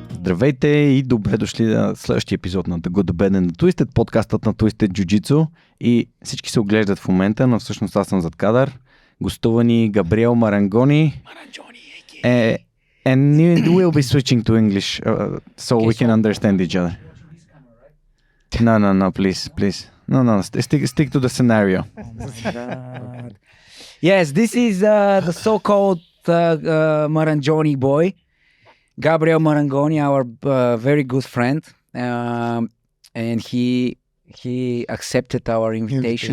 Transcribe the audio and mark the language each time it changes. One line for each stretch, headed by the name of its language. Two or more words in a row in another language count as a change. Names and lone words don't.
Bulgarian: Здравейте и добре дошли на следващия епизод на The Good, The Bad and The Twisted, подкастът на Twisted JIU JITSU, и всички се оглеждат в момента, но всъщност аз съм зад кадър. Гостува ни Габриел Марангони.
English: And we'll be switching to English so we can understand each other. No, please. No, stick to the scenario. Yes, this is the so-called Marangoni boy, Gabriel Marangoni, our very good friend, and he accepted our invitation.